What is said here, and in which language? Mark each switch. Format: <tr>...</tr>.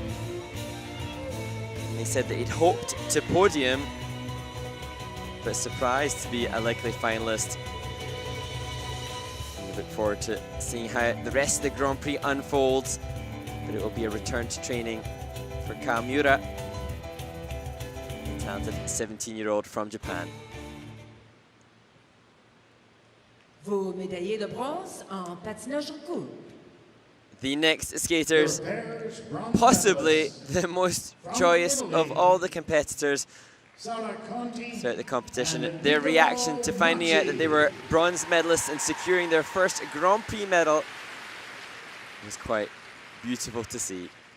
<en>And he said that he'd hoped to podium, but surprised to be a likely finalist. And we look forward to seeing how the rest of the Grand Prix unfolds, but it will be a return to training for Kawamura, the talented 17-year-old from Japan.</en> <fr>Vos médaillés de bronze en patinage en couple.</fr> <en>The next skaters, possibly the most joyous of all the competitors throughout the competition. Their reaction to finding out that they were bronze medalists and securing their first Grand Prix medal was quite beautiful to see.</en>